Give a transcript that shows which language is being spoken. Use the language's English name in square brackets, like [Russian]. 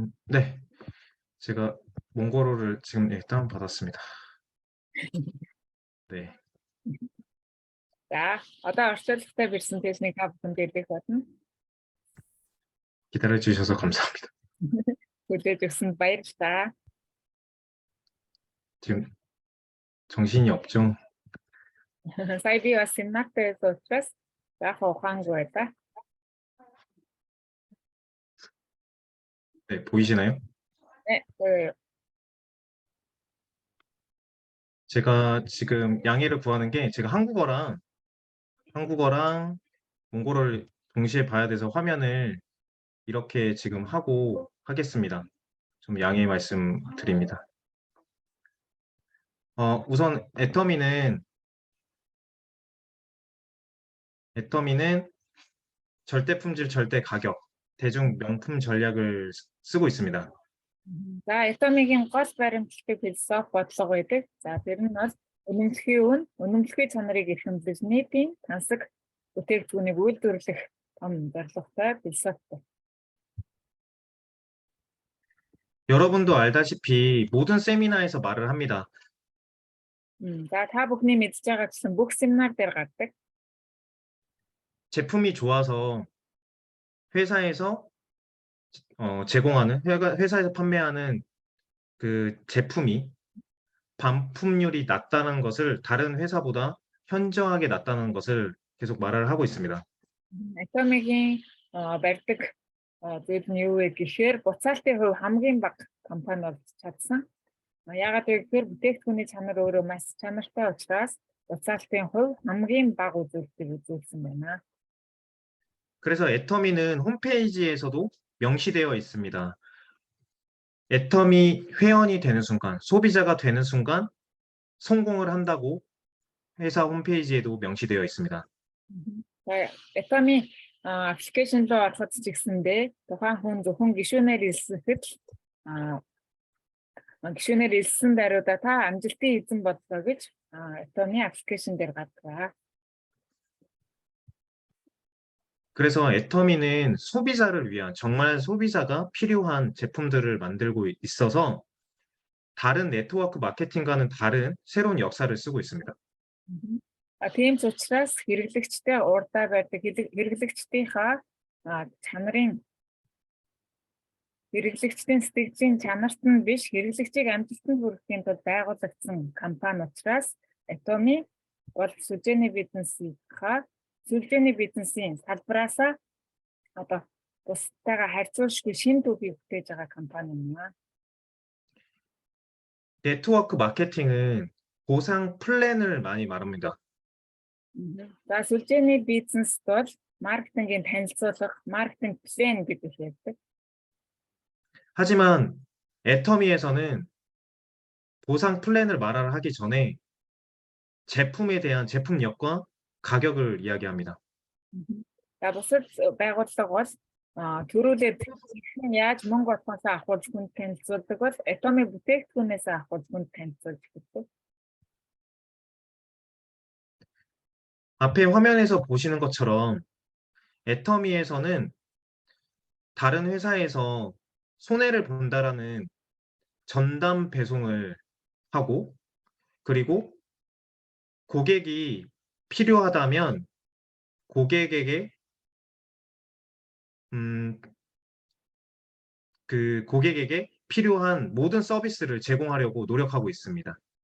[Korean] 네, 제가 몽골어를 지금 일단 받았습니다. 네. [Mongolian] За, одоо орчуулгатай презентацийг та бүхэнд хэлэх болно. [Korean] 기다려 주셔서 감사합니다. [Mongolian] Хүлээж өгсөнд баярлалаа. [Korean] 지금 정신이 없죠? [Mongolian] Сая би бас семинартай байсан учраас яг ухаангүй байлаа. [Korean] 네, 보이시나요? 네, 보여요. 제가 지금 양해를 구하는 게 제가 한국어랑 몽골어를 동시에 봐야 돼서 화면을 이렇게 지금 하고 하겠습니다. 좀 양해 말씀드립니다. 우선 애터미는 절대 품질, 절대 가격, 대중 명품 전략을 쓰고 있습니다. [Mongolian] За, 애터미гийн гол баримтлагын философи бодлого байдаг. За, тэр нь бол үнэмшлийн чанарыг эрхэмлэж нийтийн тансаг бүтээгдэхүүнийг үйлдвэрлэх том зорилготой философи. [Korean] 여러분도 알다시피 모든 세미나에서 말을 합니다. [Mongolian] За та бүхний мэдж байгаагчлан бүх семинар дээр гардаг. [Korean] 제품이 좋아서 회사에서 제공하는 회사에서 판매하는 그 제품이 반품률이 낮다는 것을 다른 회사보다 현저하게 낮다는 것을 계속 말을 하고 있습니다. [Mongolian] Атомигийн барьдаг зүйл нь юу вэ гэхээр буцаалтын хувь хамгийн бага компани болж чадсан. Яагаад гэвэл бүтээгдэхүүний чанар өөрөө маш чанартай учраас буцаалтын хувь хамгийн бага үзүүлэлтийг үзүүлсэн байна. [Korean] 그래서 애터미는 홈페이지에서도 명시되어 있습니다. 애터미 회원이 되는 순간, 소비자가 되는 순간 성공을 한다고 회사 홈페이지에도 명시되어 있습니다. [Mongolian] Атомийн аппликейшн руу ороход ч гэсэндээ тухайн хүн зөвхөн гишүүнээр илсэхэд гишүүнээр илсэн даруйда та амжилтын эзэн боллоо гэж Атомийн аппликейшн дээр гардаг. [Korean] 그래서 애터미는 소비자를 위한 정말 소비자가 필요한 제품들을 만들고 있어서 다른 네트워크 마케팅과는 다른 새로운 역사를 쓰고 있습니다. [Mongolian] Тийм ч учраас хэрэглэгчтэй урдаа байдаг хэрэглэгчдийнхаа чанарын хэрэглэгчдийн сэтгэлийн чанарт нь биш хэрэглэгчийг амжилтанд хүрэхийн тулд байгуулагдсан компани учраас Atomy бол сүлжээний бизнесийн салбараасаа одоо бусдаагаа харьцуулшгүй шинэ түүхийг бүтээж байгаа компани юм аа. [Korean] 네트워크 마케팅은 보상 플랜을 많이 말합니다. [Mongolian] За сүлжээний бизнест бол маркетингийн танилцуулга, маркетинг план гэдэг хэлдэг. [Korean] 하지만 애터미에서는 보상 플랜을 말하기 전에 제품에 대한 제품력과 가격을 이야기합니다. [Mongolian] За бусад байгууллага бол төрүүлээд яаж мөнгө олохоосоо ахуулж хүнд танилцуулдаг бол Atomy бүтээгдэхүүнээс ахуулж хүнд танилцуулж өгдөг. [Korean] 앞에 화면에서 보시는 것처럼 애터미에서는 다른 회사에서 손해를 본다라는 전담 배송을 하고 그리고 고객이 필요하다면 고객에게 고객에게 필요한 모든 서비스를 제공하려고 노력하고 있습니다.